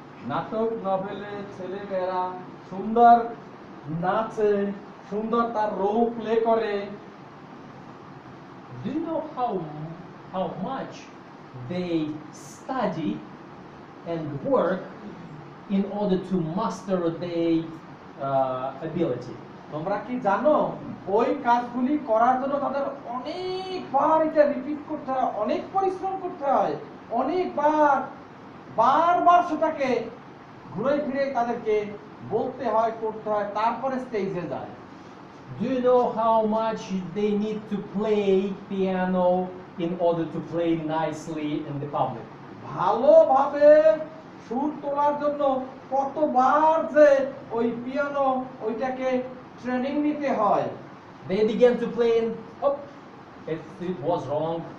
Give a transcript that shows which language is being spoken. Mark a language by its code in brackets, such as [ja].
[bn] নাটক নভেলে ছেলেমেয়েরা সুন্দর নাচে, সুন্দর তার রোল প্লে করে। [en] Do you know how much they study and work in order to master their ability? [bn] তোমরা কি জানো ওই কাজগুলি করার জন্য তাদের অনেকবার এটা রিপিট করতে হয়, অনেক পরিশ্রম করতে হয়, অনেকবার বারবার সেটাকে ঘুরে ফিরে তাদেরকে বলতে হয়, করতে হয়, তারপরে স্টেজে যায়। [en] Do you know how much they need to play piano in order to play nicely in the public? [bn] ভালোভাবে সুর তোলার জন্য কতবার যে ওই পিয়ানো ওইটাকে ট্রেনিং নিতে হয়। [en] They began to play and oh, it was wrong.